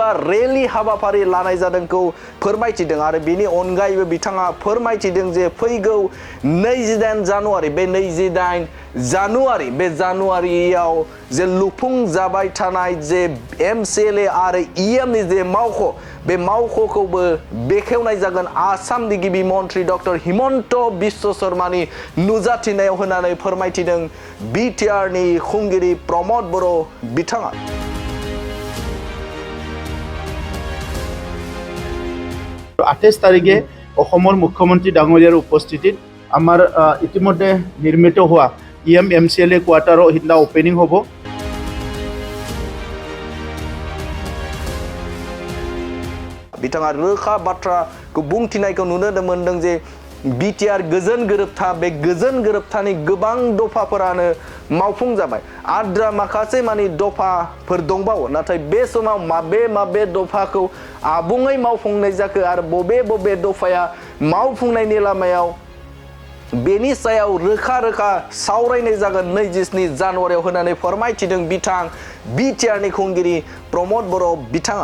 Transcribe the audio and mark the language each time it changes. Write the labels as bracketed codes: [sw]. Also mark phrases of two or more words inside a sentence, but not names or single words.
[brx] रेली हाबाफारि लानाय जादोंखौ फोरमायथिदों आरो बेनि अनगायैबो बिथाङा फोरमायथिदों जे फैगौ 28 जानुवारि बे 28 जानुवारि बे जानुवारियाव जे लुफुं जाबाय थानाय जे एमसिएलए आरो इएमनि जे मावख' बे मावख'खौबो बेखेवनाय जागोन आसामनि गिबि मन्त्रि डक्टर हिमन्त बिश्व शर्मानि नुजाथिनायाव होननानै फोरमायथिदों बिटिआरनि खुंगिरि प्रमद बर' बिथाङा। [as] 28 তাৰিখে অসমৰ মুখ্যমন্ত্ৰী ডাঙৰীয়াৰ উপস্থিতিত আমাৰ ইতিমধ্যে নিৰ্মিত হোৱা এমচিএলএ কোৱাৰ্টাৰৰ সিদিনা ওপেনিং হ'ব। [brx] बिथाङा रोखा बाथ्राखौ बुंथिनायखौ नुनो मोनदों जे बिटिआर गोजोन गोरोबथा बे गोजोन गोरोबथानि गोबां दफाफोरानो मावफुं जाबाय आद्रा माखासे मानि दफाफोर दंबावो नाथाय बे समाव माबे दफाखौ आबुङै मावफुंनाय जाखो आरो बबे दफाया मावफुंनायनि लामायाव बेनि सायाव रोखा सावरायनाय जागोन 27 जानुवारियाव होननानै फोरमायथिदों बिथां बिटिआरनि खुंगिरि प्रमद बर' बिथाङा।